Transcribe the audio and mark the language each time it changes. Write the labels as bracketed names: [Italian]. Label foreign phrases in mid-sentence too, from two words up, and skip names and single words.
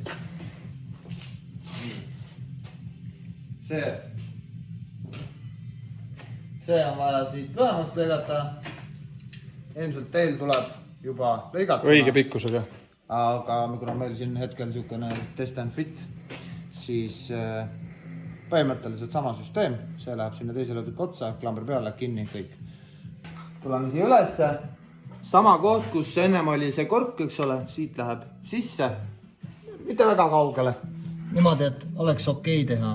[Estonian] See on vaja siit lühemaks lõigata. Ilmselt teil tuleb juba lõigatuna. Õige pikkusega. Aga kuna meil siin hetkel niisugune [English] test and fit, [Estonian] siis põhimõtteliselt sama süsteem, see läheb sinna teisele lõdvik otsa, klamber peale, kinni, kõik. tuleme siia ülesse. Sama koht, kus ennem oli see kork, eks ole, siit läheb sisse. Mitte väga kaugele. Niimoodi, et oleks okei teha.